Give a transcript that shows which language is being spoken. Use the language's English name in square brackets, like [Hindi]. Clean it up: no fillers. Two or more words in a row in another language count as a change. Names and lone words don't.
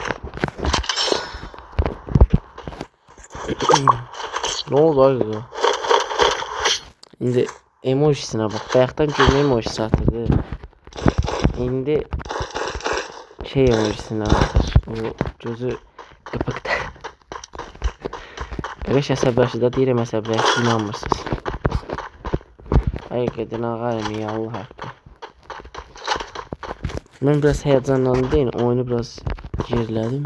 [Turkish] Ne oldu abi ya? Şimdi emojisine bak. Bayaktan gülme emojisi atırdı. Şimdi şey emojisine atır. O gözü kıpıkta. [Azerbaijani] Qaqaş əsəbləşdi, deyirəm əsəbləşdi, inanmırsınız. Həqiqətən ağayım ya, Allah haqqı. Mən biraz həyəcanlandım deyin, oyunu biraz gerilədim.